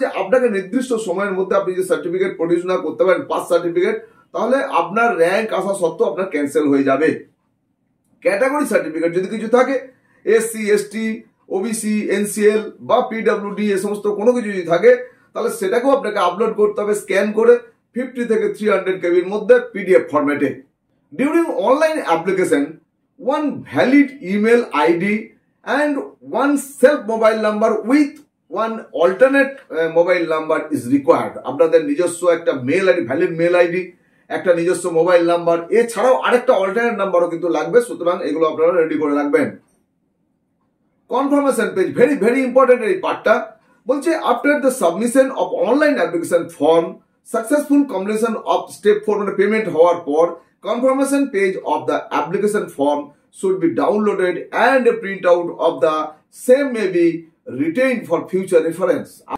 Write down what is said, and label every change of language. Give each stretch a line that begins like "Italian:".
Bangla: যে আপনাকে নির্দিষ্ট সময়ের মধ্যে আপনি যে সার্টিফিকেট প্রডিউস না করতে পারেন, পাস সার্টিফিকেট, তাহলে আপনার র্যাঙ্ক আসা সত্ত্বেও আপনার ক্যান্সেল হয়ে যাবে। ক্যাটাগরি সার্টিফিকেট যদি কিছু থাকে, এসসি, এসটি, ওবিসি, এনসিএল বা পিডব্লিউডি, এ সমস্ত কোনো কিছু যদি থাকে তাহলে সেটাকেও আপনাকে আপলোড করতে হবে স্ক্যান করে 50 থেকে 300 কেবির মধ্যে পিডিএফ ফরম্যাটে।
English: During online application, one valid email ID and one self mobile number with one alternate mobile number is required।
Bangla: আপনাদের নিজস্ব একটা mail ID, valid mail ID, একটা নিজস্ব মোবাইল নাম্বার, এছাড়াও আরেকটা অল্টারনেট নাম্বারও কিন্তু লাগবে, সুতরাং এগুলো আপনারা রেডি করে রাখবেন।
English: confirmation page very very important
Bangla: এই পার্টটা। বলছে
English: after the submission of online application form, successful completion of step 4
Bangla: মানে পেমেন্ট হওয়ার পর,
English: Confirmation page of the application form should be downloaded and a printout of the same may be retained for future reference।